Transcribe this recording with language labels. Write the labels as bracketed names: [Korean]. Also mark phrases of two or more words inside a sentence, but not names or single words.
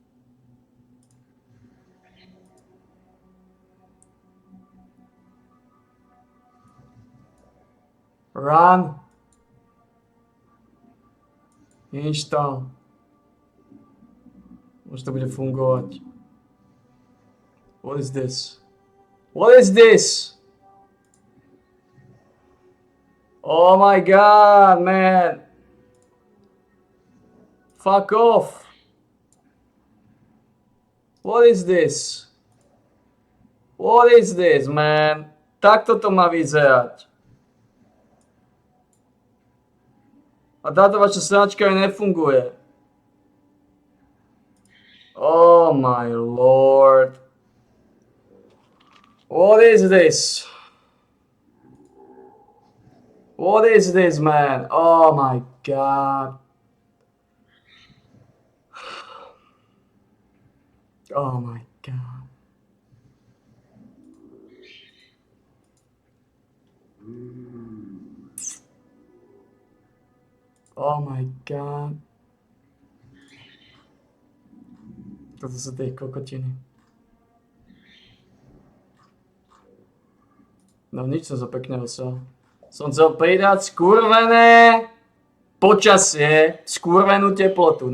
[English] Run. Install. [Slovak] Môže to bude fungovať. [English] What is this? What is this? Oh my god, man. Fuck off. What is this? What is this, man? [Slovak] Takto to má vyzerať. A táto vaša sračka aj nefunguje. [English] Oh my lord. What is this? What is this, man? Oh my god. Oh my god. Oh my god. [Slovak] Toto sú tie kokotiny. No nič, som sa pekne osel. Som chcel pridať skurvené počasie, skurvenú teplotu.